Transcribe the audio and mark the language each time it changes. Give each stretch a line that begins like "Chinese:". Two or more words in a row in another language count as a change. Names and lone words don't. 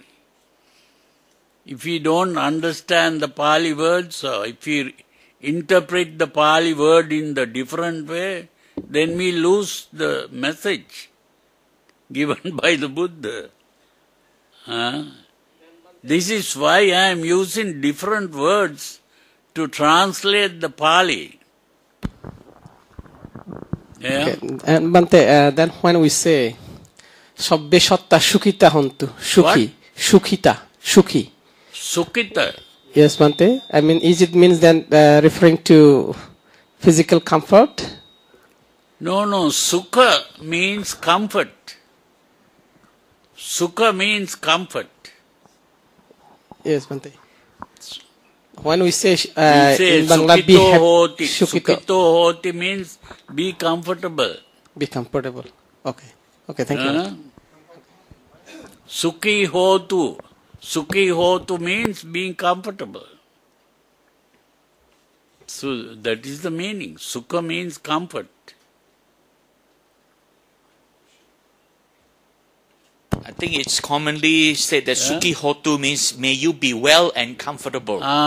English: If we don't understand the Pali words, or if we interpret the Pali word in the different way, then we lose the message given by the Buddha. This is why I am using different words to translate the Pali. Okay. And Bhante, then when we say
Pali: Sabbe Satta Sukhita Hontu, Sukhi, Sukhita, Sukhi.
English: Sukhita. Yes, Bhante. I mean, is it means then referring to physical comfort? No, Sukha means comfort. Sukha means comfort. Yes, Bhante. When we say, in Bangla, be happy,
Pali: Sukhito hoti
English: means be comfortable. Be comfortable. Okay. Okay, thank you.
Pali: Sukhi hotu. Sukhi hotu
English: means being comfortable. So that is the meaning. Sukha means comfort. I think it's commonly said that
Pali: Sukhi Hotu
English: means may you be well and comfortable.